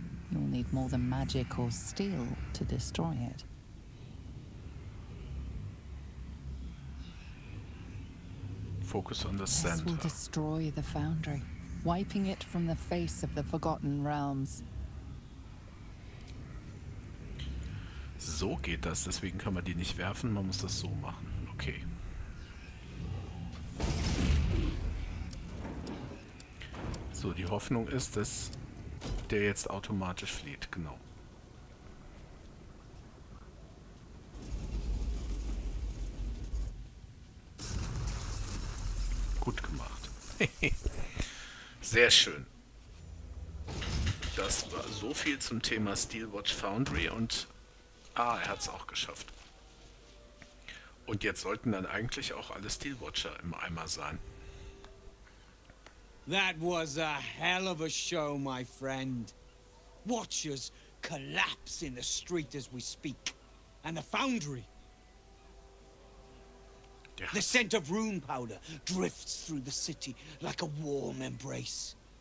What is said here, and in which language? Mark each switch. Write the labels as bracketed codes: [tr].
[en] You'll need more than magic or steel to destroy it. Focus on the This will center. destroy the Foundry, wiping it from the face of the Forgotten Realms. [de] So geht das, deswegen kann man die nicht werfen, man muss das so machen. Okay. So, die Hoffnung ist, dass der jetzt automatisch flieht, genau. Gut gemacht. Sehr schön. Das war so viel zum Thema Steelwatch Foundry und er hat es auch geschafft. Und jetzt sollten dann eigentlich auch alle Steelwatcher im Eimer sein. [en] That was a hell of a show, my friend. Watchers collapse in the street as we speak. And the foundry. [de] Ja. [en] The scent of rune powder drifts through the city like a warm embrace.